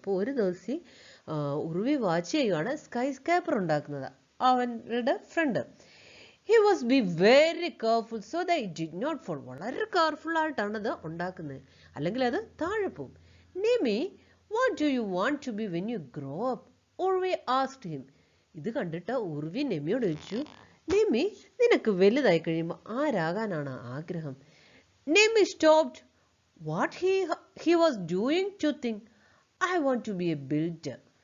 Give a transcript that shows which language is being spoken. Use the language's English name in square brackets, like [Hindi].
[Malayalam] അപ്പോൾ ഒരു ദിവസം ഉർവി വാച്ച് ചെയ്യുകയാണ് സ്കൈ സ്കേപ്പർ ഉണ്ടാക്കുന്നത് അവരുടെ front. [English] He must be very careful so that it did not fall. [Malayalam] വളരെ കെയർഫുൾ ആയിട്ടാണ് അത് ഉണ്ടാക്കുന്നത്, അല്ലെങ്കിൽ അത് താഴെ പോകും. [English] Nemi, what do you want to be when you grow up? Urvi asked him. [Malayalam] ഇത് കണ്ടിട്ട് ഉർവി നെമിയോട് ചോദിച്ചു, നെമി, നിനക്ക് വലുതായി കഴിയുമ്പോൾ ആരാകാനാണ് ആഗ്രഹം? [English] Nemi stopped what he was doing to think, I want to be a builder.